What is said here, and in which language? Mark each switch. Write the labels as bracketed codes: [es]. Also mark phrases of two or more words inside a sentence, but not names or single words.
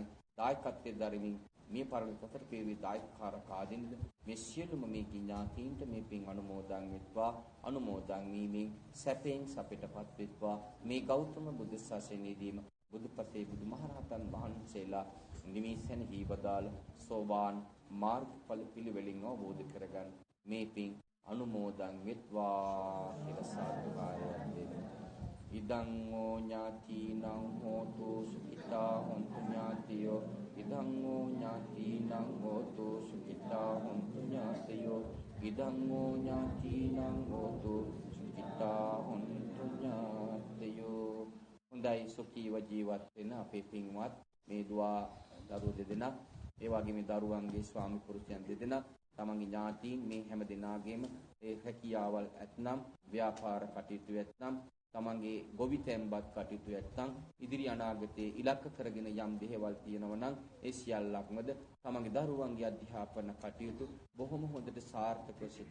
[si] දායකත්වයේ දරමින් මේ පරණ පතර පෙරවි දායකකාරක ආදීන්ද මේ සියලුම මේ ඥාතීන්ට මේ පින් අනුමෝදන් වෙත්වා අනුමෝදන් වීමෙන් සැපෙන් සපිටපත් වෙත්වා මේ ගෞතම බුදු සසුනේදීම බුදුපසේ බුදුමහරහතන් වහන්සේලා නිමිසෙන් හීවදාල සෝවාන් මාර්ගඵල පිළිවෙලින් අවබෝධ කරගන්න මේ පින් අනුමෝදන් වෙත්වා කියලා සාදුකාරයක් දෙන්න. [pi] ඉදං ඕ ඥාතිනං හෝතු සුඛිතා හොන්තු ඥාතියෝ ඉදං ඕ ඥාතිනං හෝතු සුඛිතා හොන්තු ඥාතියෝ ඉදං ඕ ඥාතිනං හෝතු සුඛිතා හොන්තු ඥාතියෝ. [si] හොඳයි සුඛීව ජීවත් වෙන අපේ පින්වත් මේ දුවා දරුවෝ දෙදෙනා ඒ වගේම මේ දරුවන්ගේ ස්වාමි පුරුෂයන් දෙදෙනා තමන්ගේ ඥාතීන් මේ හැම දිනාගෙම ඒ හැකියාවල් ඇතනම් ව්‍යාපාර කටයුතු ඇතනම් තමන්ගේ ගොවි තැන්පත් කටයුතු ඇතනම් ඉදිරි අනාගතයේ ඉලක්ක කරගෙන යම් දේවල් තියෙනවා නම් ඒ සියල්ලක්මද තමන්ගේ දරුවන්ගේ අධ්‍යාපන කටයුතු බොහොම හොඳට සාර්ථකව සිදු